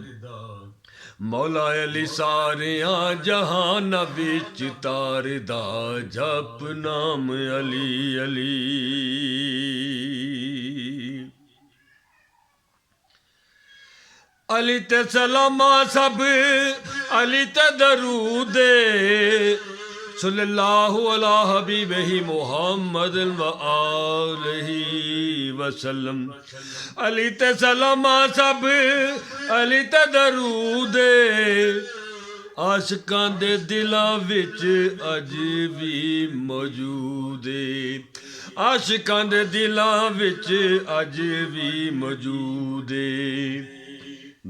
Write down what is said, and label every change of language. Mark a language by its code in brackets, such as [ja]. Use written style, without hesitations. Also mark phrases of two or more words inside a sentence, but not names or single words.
[pa] ਮੌਲਾ ਅਲੀ ਸਾਰਿਆਂ ਜਹਾਨਾਂ ਵਿੱਚ ਤਾਰਦਾ। ਜਪ ਨਾਮ ਅਲੀ ਅਲੀ। ਅਲੀ ਤੇ ਸਲਾਮਾਂ ਸਭ, ਅਲੀ ਤੇ ਦਰੂਦ [ar] صلى الله على حبيبه محمد وآله وسلم. [pa] ਅਲੀ ਤੇ ਸਲਾਮਾਂ ਸਭ, ਅਲੀ ਤੇ ਦਰੂਦ ਆਸ਼ਕਾਂ ਦੇ ਦਿਲਾਂ ਵਿੱਚ ਅੱਜ ਵੀ ਮੌਜੂਦ ਹੈ। ਆਸ਼ਕਾਂ ਦੇ ਦਿਲਾਂ ਵਿੱਚ ਅੱਜ ਵੀ ਮੌਜੂਦ ਹੈ।